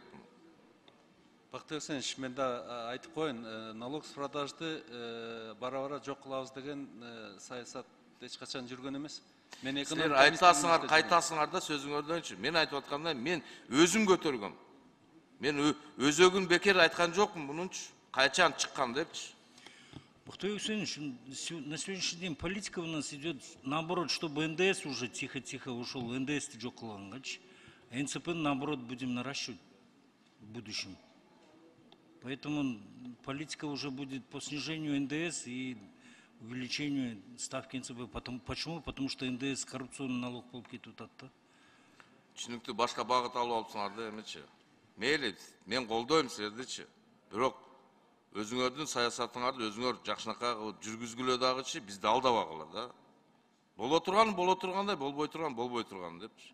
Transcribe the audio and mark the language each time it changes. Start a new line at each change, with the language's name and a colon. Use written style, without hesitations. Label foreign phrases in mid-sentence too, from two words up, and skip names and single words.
Kyrgyz: Бактык Үсенович, мен да айтып коеюн,
Russian: налог с продажды
Kyrgyz: бара-бара жок кылабыз деген саясат эч качан жүргөн эмес. Силер айтасыңар, кайтасыңар да сөзүңөрдөнчү. Мен айтып атканда мен өзүм көтөргөм. Мен өзөгүн бекер айткан жокмун мунунчу. Кайчан чыккан депчи. Бактык Үсенович,
Russian: на сегодняшний день политика у нас идет наоборот, чтобы НДС уже тихо-тихо ушел,
Kyrgyz: НДС-ти жок кылгангачы.
Russian: НСП, наоборот, будем наращивать в будущем. Поэтому политика уже будет по снижению НДС и увеличению ставки НСП. Почему? Потому что НДС коррупционный налог
Kyrgyz: болып кетіп атты. Түшүнүктүү башка багыт алып алыпсыңар да эмечи. Мейли, мен колдойм силердичи. Бирок өзүңөрдүн саясатыңарды өзүңөр жакшынакай жүргүзгүлө дагычы бизди алдабагыла да. Боло тургандай, болбой турган депчи.